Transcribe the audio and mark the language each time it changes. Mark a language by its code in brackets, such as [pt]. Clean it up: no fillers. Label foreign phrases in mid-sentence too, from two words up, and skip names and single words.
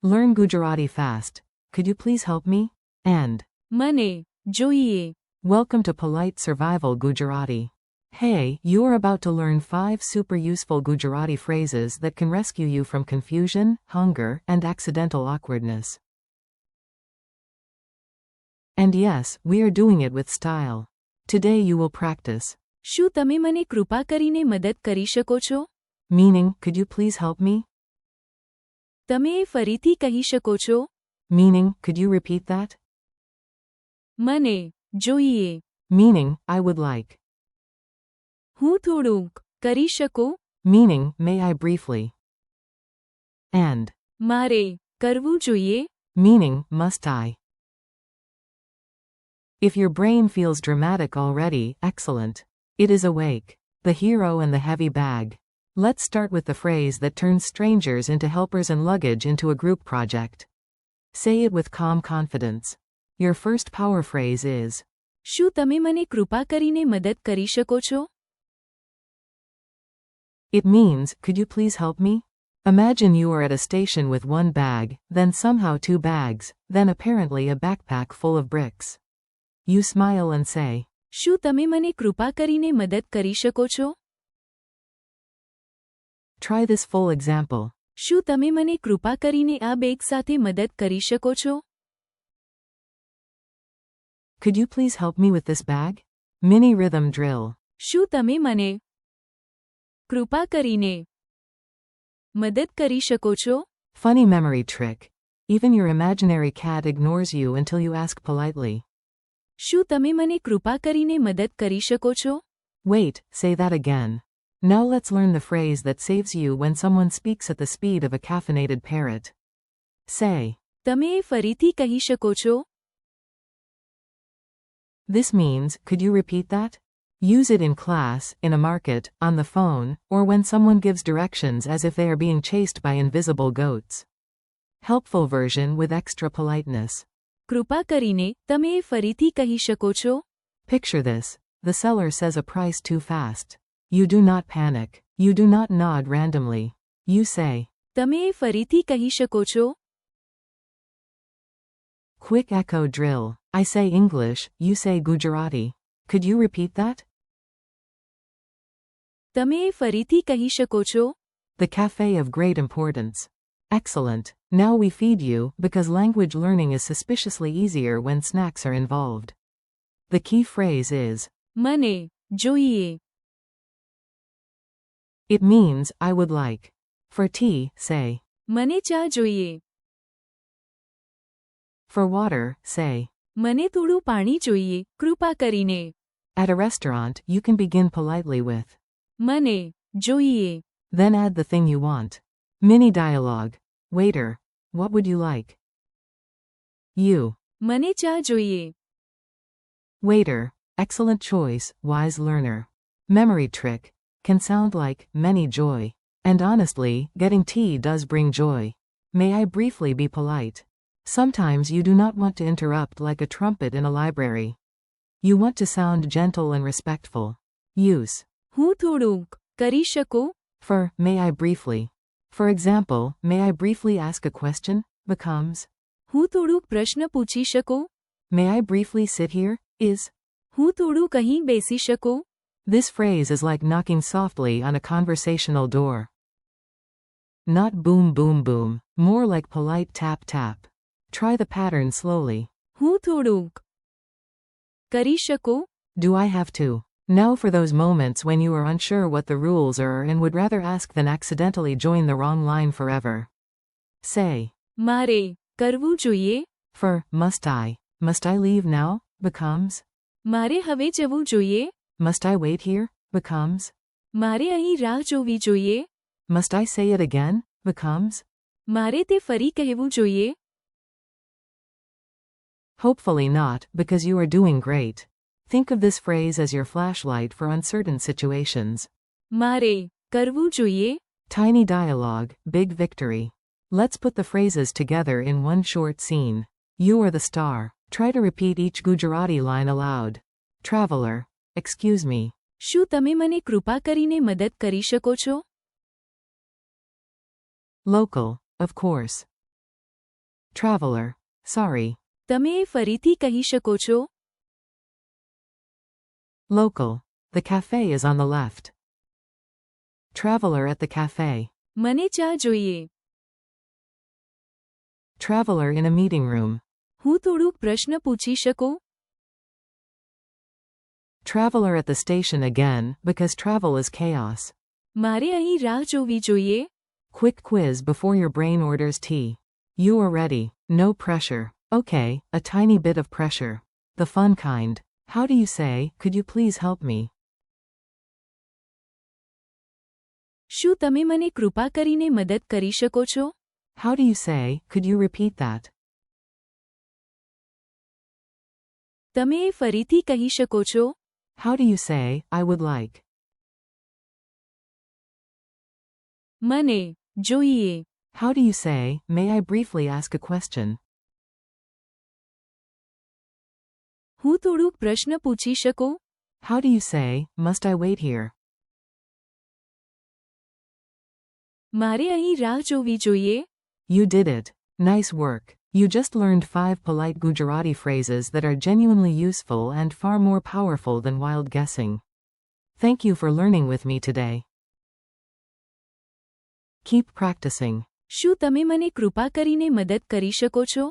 [en] Learn Gujarati fast. Could you please help me? And [gu] મને જોઈએ. [en] welcome to Polite Survival Gujarati. Hey, you are about to learn 5 super useful Gujarati phrases that can rescue you from confusion, hunger, and accidental awkwardness. And yes, we are doing it with style. Today you will practice. [gu] શું તમે મને કૃપા કરીને મદદ કરી શકો છો? [en] Meaning, could you please help me? [gu] તમે એ ફરીથી કહી શકો છો? [en] Meaning, could you repeat that? [gu] મને જોઈએ. [en] Meaning, I would like. [gu] હું થોડુંક કરી શકો? [en] Meaning, may I briefly. And [gu] મારે કરવું જોઈએ? [en] meaning, must I. If your brain feels dramatic already, excellent. It is awake. The hero and the heavy bag. Let's start with the phrase that turns strangers into helpers and luggage into a group project. Say it with calm confidence. Your first power phrase is, [gu] શું તમે મને કૃપા કરીને મદદ કરી શકો છો? [en] it means, could you please help me? Imagine you are at a station with one bag, then somehow 2 bags, then apparently a backpack full of bricks. You smile and say, [gu] શું તમે મને કૃપા કરીને મદદ કરી શકો છો? [en] try this full example. [gu] શું તમે મને કૃપા કરીને આ બેગ સાથે મદદ કરી શકો છો? [en] Could you please help me with this bag? Mini rhythm drill. [gu] શું તમે મને કૃપા કરીને મદદ કરી શકો છો? [en] Funny memory trick. Even your imaginary cat ignores you until you ask politely. [gu] શું તમે મને કૃપા કરીને મદદ કરી શકો છો? [en] Wait, say that again. Now let's learn the phrase that saves you when someone speaks at the speed of a caffeinated parrot. Say, [gu] તમે એ ફરીથી કહી શકો છો? [en] this means, could you repeat that? Use it in class, in a market, on the phone, or when someone gives directions as if they are being chased by invisible goats. Helpful version with extra politeness. [gu] કૃપા કરીને તમે એ ફરીથી કહી શકો છો? [en] Picture this. The seller says a price too fast. You do not panic. You do not nod randomly. You say, [gu] તમે એ ફરીથી કહી શકો છો? [en] quick echo drill. I say English, you say Gujarati. Could you repeat that? [gu] તમે એ ફરીથી કહી શકો છો? [en] The cafe of great importance. Excellent. Now we feed you, because language learning is suspiciously easier when snacks are involved. The key phrase is, [gu] મને જોઈએ. [en] it means, I would like. For tea, say. [gu] મને ચા જોઈએ. [en] For water, say. [gu] મને થોડું પાણી જોઈએ, કૃપા કરીને. [en] At a restaurant, you can begin politely with, [gu] મને જોઈએ. [en] then add the thing you want. Mini dialogue. Waiter, what would you like? You. [gu] મને ચા જોઈએ. [en] Waiter, excellent choice, wise learner. Memory trick. Can sound like, many joy. And honestly, getting tea does bring joy. May I briefly be polite? Sometimes you do not want to interrupt like a trumpet in a library. You want to sound gentle and respectful. Use [gu] હું થોડુંક કરી શકો? [en] for, may I briefly. For example, may I briefly ask a question, becomes, [gu] હું થોડુંક પ્રશ્ન પૂછી શકો? [en] may I briefly sit here, is. [gu] હું થોડું કहीं બેસી શકો? [en] This phrase is like knocking softly on a conversational door. Not boom boom boom, more like polite tap tap. Try the pattern slowly. [gu] હું થોડુંક કરી શકો? [en] Do I have to? Now for those moments when you are unsure what the rules are and would rather ask than accidentally join the wrong line forever. Say, [gu] મારે કરવું જોઈએ? [en] for, must I leave now, becomes, [gu] મારે હવે જવું જોઈએ? [en] must I wait here, becomes, [gu] મારે અહીં રાહ જોવી જોઈએ? [en] must I say it again, becomes, [gu] મારે તે ફરી કહેવું જોઈએ? [en] hopefully not, because you are doing great. Think of this phrase as your flashlight for uncertain situations. [gu] મારે કરવું જોઈએ? [en] Tiny dialogue, big victory. Let's put the phrases together in one short scene. You are the star. Try to repeat each Gujarati line aloud. Traveler, excuse me. [gu] શું તમે મને કૃપા કરીને મદદ કરી શકો છો? [en] Local, of course. Traveler. Sorry. [gu] તમે એ ફરીથી કહી શકો છો? [en] Local. The cafe is on the left. Traveler at the cafe. [gu] મને ચા જોઈએ. [en] Traveler in a meeting room. [gu] હું થોડુંક પ્રશ્ન પૂછી શકું? [en] Traveler at the station again, because travel is chaos. [gu] મારે અહીં રાહ જોવી જોઈએ? [en] Quick quiz before your brain orders tea. You are ready. No pressure. Okay, a tiny bit of pressure. The fun kind. How do you say, could you please help me? [gu] શું તમે મને કૃપા કરીને મદદ કરી શકો છો? [en] How do you say, could you repeat that? [gu] તમે એ ફરીથી કહી શકો છો? [en] How do you say, I would like? [gu] મને જોઈએ. [en] How do you say, may I briefly ask a question? [gu] હું થોડુંક પ્રશ્ન પૂછી શકું? [en] How do you say, must I wait here? [gu] મારે અહીં રાહ જોવી જોઈએ? [en] You did it. Nice work. You just learned 5 polite Gujarati phrases that are genuinely useful and far more powerful than wild guessing. Thank you for learning with me today. Keep practicing. [gu] શું તમે મને કૃપા કરીને મદદ કરી શકો છો?